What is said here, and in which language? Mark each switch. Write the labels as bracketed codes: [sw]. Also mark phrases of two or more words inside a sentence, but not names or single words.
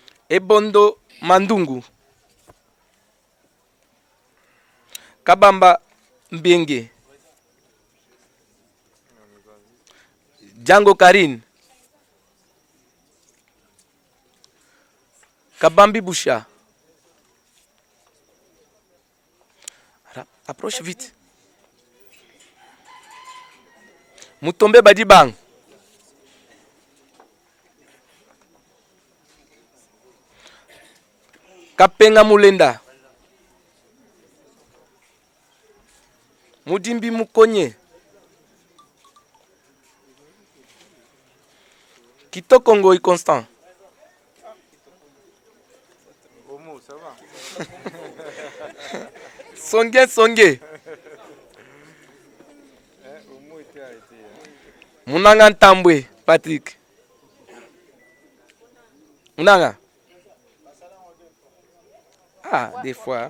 [fr] Ebondo Mandungu, Kabamba Mbenge, Django Karine, Kabambi Boucha. Approche vite. Mutombe Badibang. Kapenga Mulenda. Mudimbi Mukonye. Kitoko Ngoi Constant. Ça va. Songe. Munanga Ntambwe, Patrick. Munanga. Ah, des fois.